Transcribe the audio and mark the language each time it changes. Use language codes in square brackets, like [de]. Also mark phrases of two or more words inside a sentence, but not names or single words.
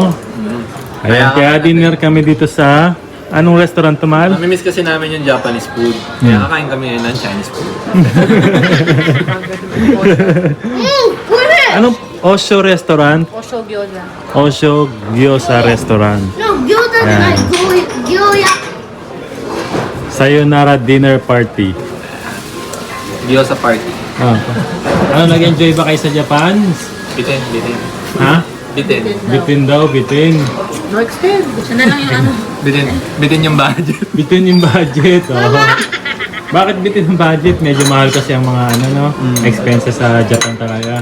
[tl] Ayan, kaya dinner kami dito sa anong restaurant to, Mal? Namimiss kasi namin yung [en] Japanese food. [tl] Kaya kakain kami ngayon ng [en] Chinese food. [tl] Anong Osho restaurant? Osho gyoza. Osho Gyoza Restaurant. [en] No, [ja] gyozaじゃない。gyoya. [en] Sayonara dinner party. Gyoza party. [tl] Ah. Ano, nag-enjoy ba kayo sa Japan? Bitin. Ha? Bitin. Bitin daw, bitin. [en] No extend. [tl] Siya na lang yung Bitin yung budget. Bitin yung budget. Oh. Bakit bitin yung budget? Medyo mahal kasi ang mga expenses sa Japan talaga.